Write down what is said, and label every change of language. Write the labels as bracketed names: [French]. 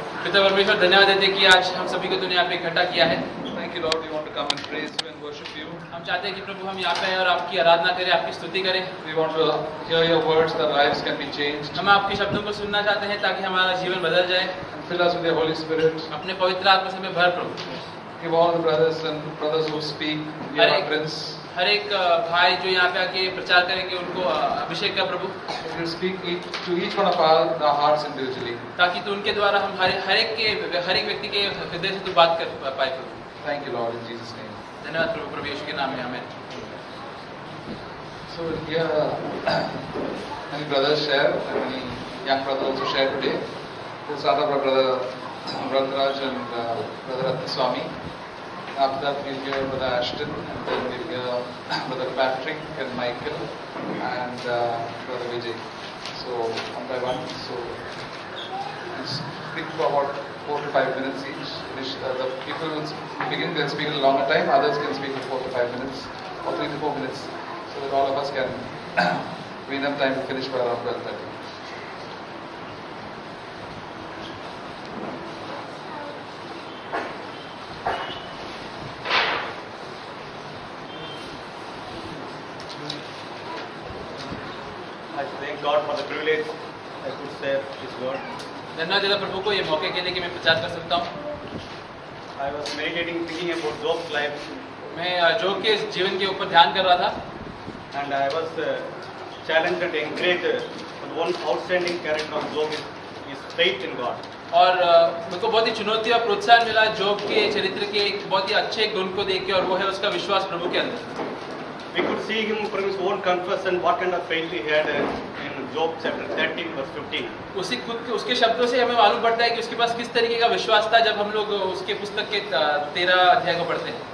[Hindi] पिता परमेश्वर धन्यवाद देते कि आज हम सभी को तूने यहाँ पे इकट्ठा किया है। [English] Thank you, Lord. We want to come and praise you and worship you. [Hindi] हम चाहते हैं कि प्रभु हम यहाँ पे आए और आपकी आराधना करें, आपकी स्तुति करें। [English] We want to hear your words that lives can be changed. [Hindi] हम आपके शब्दों को सुनना चाहते हैं ताकि हमारा जीवन बदल जाए। [English] And fill us with your Holy Spirit. [Hindi] अपने पवित्र आत्मा से हमें भर प्रभु। [English] Give all the brothers who speak your utterance. [Hindi] हर एक भाई जो यहाँ पे आके प्रचार करेंगे उनको अभिषेक का प्रभु। [English] You speak to each one of our hearts individually. [Hindi] ताकि तू उनके द्वारा हम हर एक व्यक्ति के हृदय से तू बात कर पाए प्रभु। [English] Thank you, Lord, in Jesus' name. [Hindi] धन्यवाद प्रभु, प्रभु यीशु के नाम में आमीन। [English] So here, many brothers share, and many young brothers also share today. We'll start off with brother Raj and brother Swami. After that, we'll hear brother Ashton, and then we'll hear brother Patrick and Michael and brother Vijay. So one by one. So we'll speak for about 4 to 5 minutes each. The people will begin, they'll speak a longer time. Others can speak for 4 to 5 minutes or 3 to 4 minutes, so that all of us can be enough time to finish by around 12:30. I thank God for the privilege I could share His word. [Hindi] धन्यवाद देता प्रभु को ये मौके के लिए कि मैं प्रचार कर सकता हूँ। [English] I was meditating, thinking about Job's life, [Hindi] मैं जोब के जीवन के ऊपर ध्यान कर रहा था [English] and I was challenged and encouraged. The one outstanding character of Job is faith in God. [Hindi] और मेरे को बहुत ही चुनौती और प्रोत्साहन मिला जोब के चरित्र के एक बहुत ही अच्छे गुण को देख के, और वो है उसका विश्वास प्रभु के अंदर। [English] We could see him from his own confession what kind of faith he had in Job chapter 13 verse 15. [Hindi] उसके शब्दों से हमें मालूम पड़ता है कि उसके पास किस तरीके का विश्वास था जब हम लोग उसके पुस्तक के 13 अध्याय को पढ़ते हैं।